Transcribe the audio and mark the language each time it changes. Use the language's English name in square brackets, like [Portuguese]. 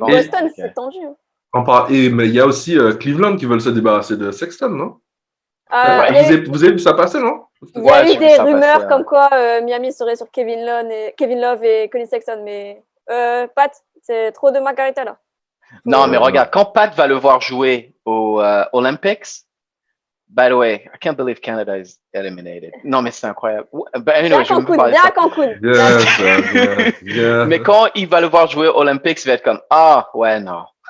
[French] mais Boston, c'est tendu. Mais il y a aussi Cleveland qui veulent se débarrasser de Sexton, non? Vous avez vu ça passer, non? Il y a eu des rumeurs comme quoi Miami serait sur Kevin Love et Colin Sexton, mais Pat, c'est trop de margarita là. Non, mais regarde, quand Pat va le voir jouer aux Olympics, [English] by the way, I can't believe Canada is eliminated. [French] Non, mais c'est incroyable. Anyway, je bien Cancun. Yeah. Mais quand il va le voir jouer aux Olympics, il va être comme, ouais, non.